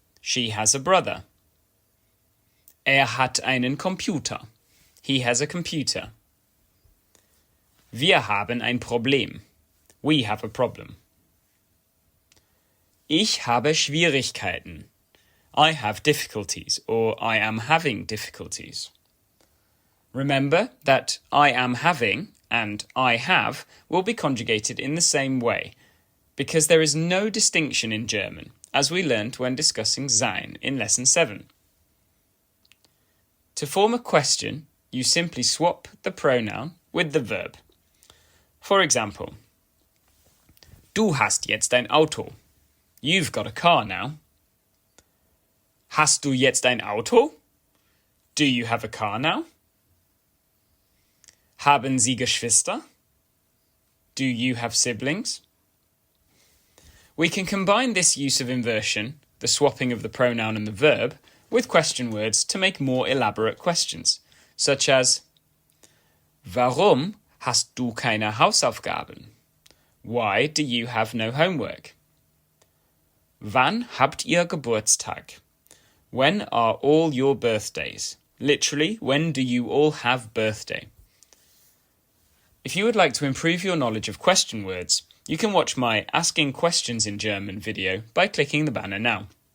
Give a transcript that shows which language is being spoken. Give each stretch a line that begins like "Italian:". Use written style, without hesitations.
English: She has a brother.
German: Hat einen Computer.
English: He has a computer.
German: Wir haben ein Problem.
English: We have a problem.
German: Ich habe Schwierigkeiten.
English: I have difficulties, or I am having difficulties. Remember that I am having and I have will be conjugated in the same way, because there is no distinction in German, as we learnt when discussing sein in lesson 7. To form a question, you simply swap the pronoun with the verb. For example,
German: du hast jetzt ein Auto.
English: You've got a car now.
German: Hast du jetzt ein Auto?
English: Do you have a car now?
German: Haben Sie Geschwister?
English: Do you have siblings? We can combine this use of inversion, the swapping of the pronoun and the verb, with question words to make more elaborate questions, such as
German: Warum hast du keine Hausaufgaben?
English: Why do you have no homework?
German: Wann habt ihr Geburtstag?
English: When are all your birthdays? Literally, when do you all have birthday? If you would like to improve your knowledge of question words, you can watch my Asking Questions in German video by clicking the banner now.